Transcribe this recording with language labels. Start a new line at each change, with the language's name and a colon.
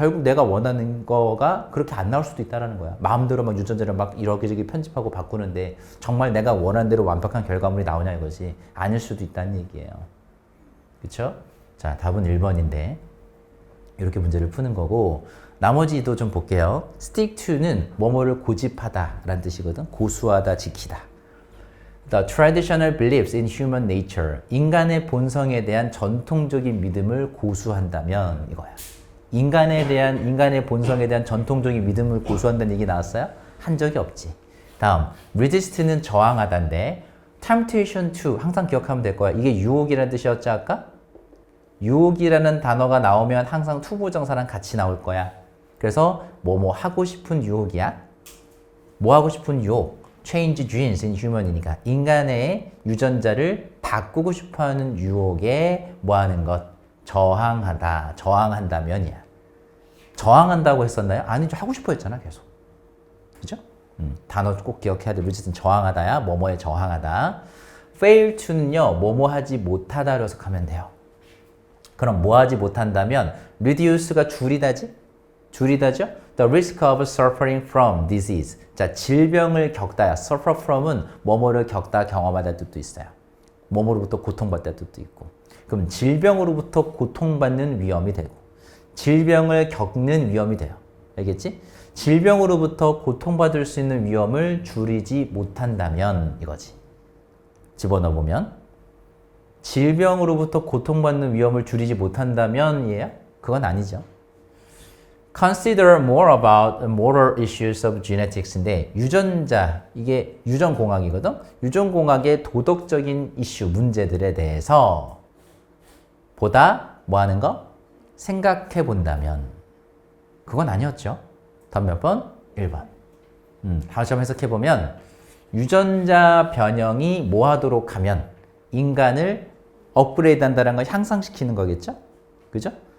Korean: 결국 내가 원하는 거가 그렇게 안 나올 수도 있다는 거야. 마음대로 막 유전자를 막 이러기저기 편집하고 바꾸는데 정말 내가 원하는 대로 완벽한 결과물이 나오냐 이거지. 아닐 수도 있다는 얘기예요. 그쵸? 자, 답은 1번인데 이렇게 문제를 푸는 거고 나머지도 좀 볼게요. stick to는 뭐뭐를 고집하다 라는 뜻이거든. 고수하다, 지키다.
English: The traditional beliefs in human nature.
Korean: 인간의 본성에 대한 전통적인 믿음을 고수한다면 이거야. 인간의 본성에 대한 전통적인 믿음을 고수한다는 얘기 나왔어요? 한 적이 없지. 다음, resist는 저항하다인데 temptation to 항상 기억하면 될 거야. 이게 유혹이라는 뜻이었지 아까? 유혹이라는 단어가 나오면 항상 투부정사랑 같이 나올 거야. 그래서 뭐 하고 싶은 유혹이야? 뭐 하고 싶은 유혹?
English: change genes in human
Korean: 이니까 인간의 유전자를 바꾸고 싶어하는 유혹에 뭐하는 것? 저항하다. 저항한다면이야. 저항한다고 했었나요? 아니죠. 하고 싶어 했잖아 계속. 그죠? 단어 꼭 기억해야 돼. resist는 저항하다야. 뭐뭐에 저항하다. fail to는요. 뭐뭐 하지 못하다로 해석하면 돼요. 그럼 뭐 하지 못한다면 reduce가 줄이다지? 줄이다죠?
English: The risk of suffering from disease.
Korean: 자, 질병을 겪다야. suffer from은 뭐뭐를 겪다, 경험하다 뜻도 있어요. 뭐뭐로부터 고통받다 뜻도 있고. 그럼 질병으로부터 고통받는 위험이 되고 질병을 겪는 위험이 돼요. 알겠지? 질병으로부터 고통받을 수 있는 위험을 줄이지 못한다면 이거지. 집어넣어보면 질병으로부터 고통받는 위험을 줄이지 못한다면 얘야? 그건 아니죠.
English: Consider more about moral issues of genetics인데
Korean: 유전자, 이게 유전공학이거든? 유전공학의 도덕적인 이슈, 문제들에 대해서 보다 뭐 하는 거? 생각해 본다면 그건 아니었죠. 다음 몇 번? 1번. 다시 한번 해석해 보면 유전자 변형이 뭐 하도록 하면 인간을 업그레이드 한다는 걸 향상시키는 거겠죠? 그죠?